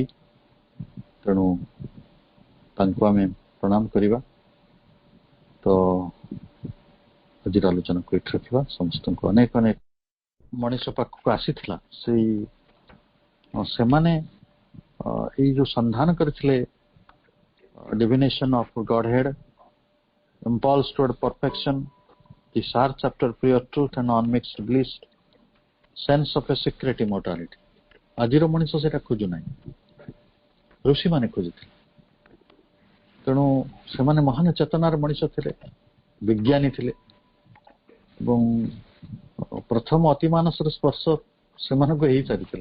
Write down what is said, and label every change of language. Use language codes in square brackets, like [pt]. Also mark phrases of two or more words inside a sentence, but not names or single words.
[or] ତେଣୁ ତାଙ୍କୁ ଆମେ ପ୍ରଣାମ କରିବା। ତ ଆଜିର ଆଲୋଚନାକୁ ଏଠି ରଖିବା। ସମସ୍ତଙ୍କୁ ଅନେକ ଅନେକ ମଣିଷ ପାଖକୁ ଆସିଥିଲା ସେମାନେ ଏଇ ଯୋଉ ସନ୍ଧାନ କରିଥିଲେ [en] divination of Godhead, impulse toward perfection, the search after pure truth and unmixed bliss, sense of a secret immortality. [or] ଆଜିର ମଣିଷ ସେଟା ଖୋଜୁନାହିଁ, ଋଷିମାନେ ଖୋଜୁଥିଲେ। ତେଣୁ ସେମାନେ ମହାନ ଚେତନାର ମଣିଷ ଥିଲେ, ବିଜ୍ଞାନୀ ଥିଲେ ଏବଂ ପ୍ରଥମ ଅତିମାନସର ସ୍ପର୍ଶ ସେମାନଙ୍କୁ ହେଇ ସାରିଥିଲା।